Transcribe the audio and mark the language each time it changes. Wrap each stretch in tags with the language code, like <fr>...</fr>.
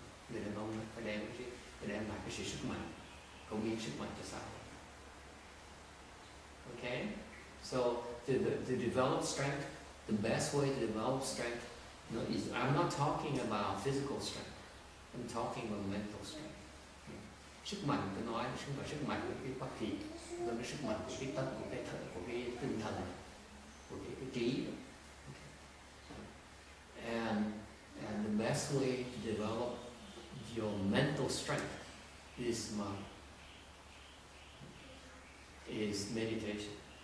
<vi>Người đàn ông phải đem lại cái sự sức mạnh, cống hiến sức mạnh cho xã hội.</vi> <en>Okay, so to develop strength, the best way to develop strength is, I'm not talking about physical strength. I'm talking about mental strength.</en> <vi>Sức mạnh tôi nói không phải sức mạnh của cái bác thị, mà là sức mạnh của cái tâm, của cái tinh thần, của cái trí.</vi> <en>And the best way to develop your mental strength is meditation.</en>